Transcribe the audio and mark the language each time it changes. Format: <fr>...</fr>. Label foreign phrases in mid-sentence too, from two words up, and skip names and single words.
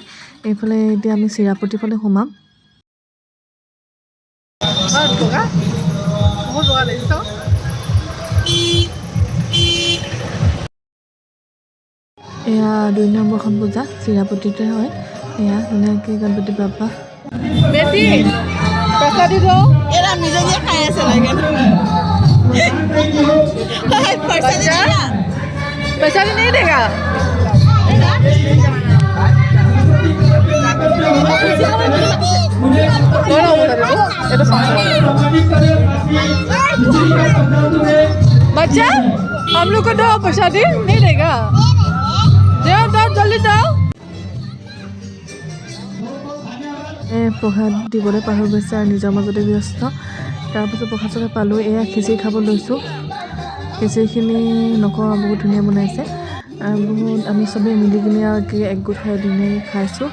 <as>এইফালে এতিয়া আমি চিৰাপতিৰ ফালে সোমাম। এয়া 2 নম্বৰখন পূজা চিৰাপতিতে হয়। এয়া ধুনীয়াকৈ গণপতি বাপ্পা বেটি প্ৰসাদ দি দিওঁ। এরা নিজে নিজে খাই আছে লাগে</as> <hi>पैसा भी नहीं देगा। बच्चा हम लोग को दो, पैसा दी नहीं देगा। जाओ जाओ जल्दी जाओ।</hi> <as>প্ৰসাদ দিবলৈ পাহৰি গৈছে আৰু নিজৰ মাজতে ব্যস্ত। তাৰপিছত প্ৰসাদ চসাদ পালোঁ। এয়া খিচিৰি খাব লৈছোঁ। খিচিৰিখিনি নকওঁ বহুত ধুনীয়া বনাইছে আৰু বহুত আমি চবেই মিলি কিনে আৰু একগোট হৈ ধুনীয়াকৈ খাইছোঁ।</as>